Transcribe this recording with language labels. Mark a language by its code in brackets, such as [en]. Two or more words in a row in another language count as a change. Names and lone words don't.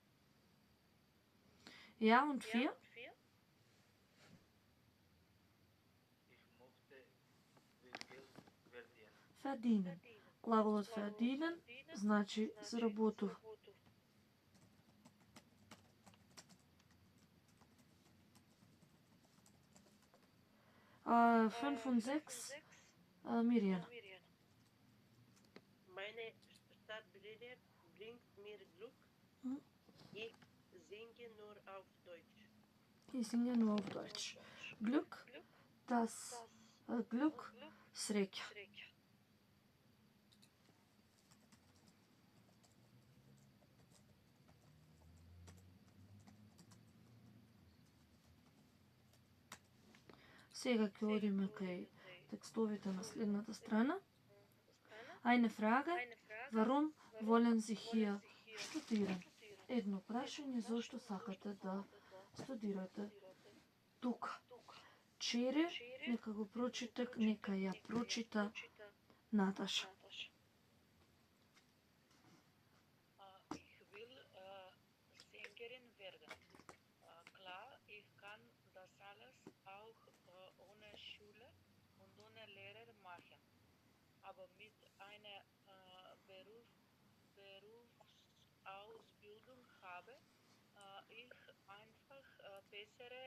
[de] Ja, und 4? Ich möchte viel Geld verdienen. [mk] Verdienen. Глаголот verdienen значи заработува. [de] А 5 und 6, Miriam. Meine Stadtbrille bringt mir Glück. Ich singe nur auf Deutsch. Ich singe nur auf Deutsch. Glück, das Glück, sreća. [mk] Сега ќе одиме кај текстовите на следната страна. [de] Eine Frage, warum wollen Sie hier studieren? [mk] Едно прашање, зошто сакате да студирате тука. Чере, нека го прочита, нека ја прочита Наташа. [de] Ich will Sängerin werden. Klar, ich kann das alles auch ohne Schule und ohne Lehrer machen. Aber mit einer Berufsausbildung habe ich einfach bessere